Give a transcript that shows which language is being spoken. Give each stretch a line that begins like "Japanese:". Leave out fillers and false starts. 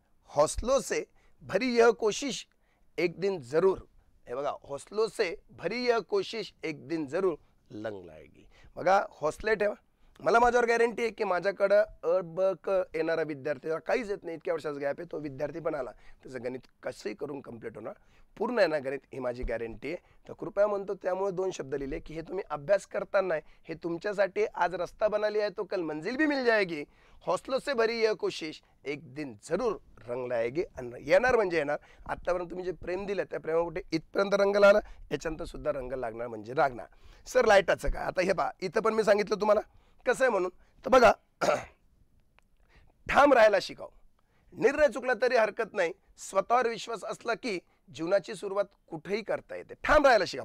Hindi: हौसलों से भरी यह कोशिश एक दिन जरूर,
Marathi: हे बघा,
Hindi: हौसलों से भरी यह कोशिश एक दिन जरूर लंग लाएगी.
Marathi: बघा, हौसले ठेवा. मला माझ्यावर गॅरंटी आहे की माझ्याकडं अ ब क येणारा विद्यार्थी, काहीच येत नाही, इतक्या वर्षाचा गॅप आहे, तो विद्यार्थी पण आला त्याचं गणित कसंही करून कंप्लीट होणार, पूर्ण येणार गणित, ही माझी गॅरंटी आहे. तर कृपया म्हणतो, त्यामुळे 2 शब्द लिहिले की हे तुम्ही अभ्यास करताना हे तुमच्यासाठी आज रस्ता बनाली आहे
Hindi: तो कल मंजिल भी मिल जाएगी. हौसलों से भरी यह कोशिश एक दिन जरूर रंग लाएगी.
Marathi: आणि येणार म्हणजे येणार. आत्तापर्यंत तुम्ही जे प्रेम दिलं त्या प्रेमापुढे इथपर्यंत रंग लागला, याच्यानंतर सुद्धा रंग लागणार म्हणजे लागणार. सर लाईटाचं काय? आता हे पहा, इथं पण मी सांगितलं तुम्हाला कसं आहे म्हणून. तर बघा, ठाम राहायला शिकाव. निर्णय चुकला तरी हरकत नाही. स्वतःवर विश्वास असला की जीवनाची सुरुवात कुठेही करता येते. ठाम राहायला शिका.